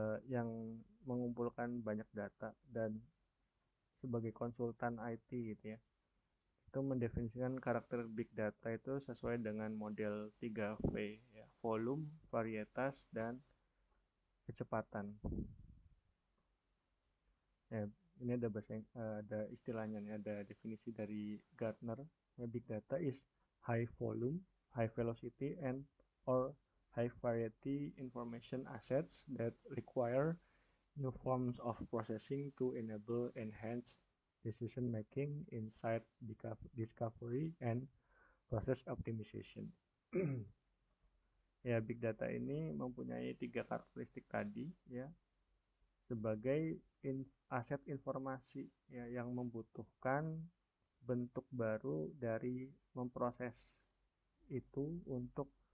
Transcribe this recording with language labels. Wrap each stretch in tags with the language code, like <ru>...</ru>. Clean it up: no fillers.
<id>yang mengumpulkan banyak data dan sebagai konsultan IT gitu ya, itu mendefinisikan karakter big data itu sesuai dengan model 3V ya, volume, varietas, dan kecepatan ya. Ini ada istilahnya nih, ada definisi dari Gartner ya.</id> <en>Big data is high volume, high velocity, and or high variety information assets that require new forms of processing to enable enhanced decision making, insight discovery, and process optimization.</en> <id>Ya, big data ini mempunyai 3 karakteristik tadi ya, sebagai aset informasi ya, yang membutuhkan bentuk baru dari memproses itu untuk</id>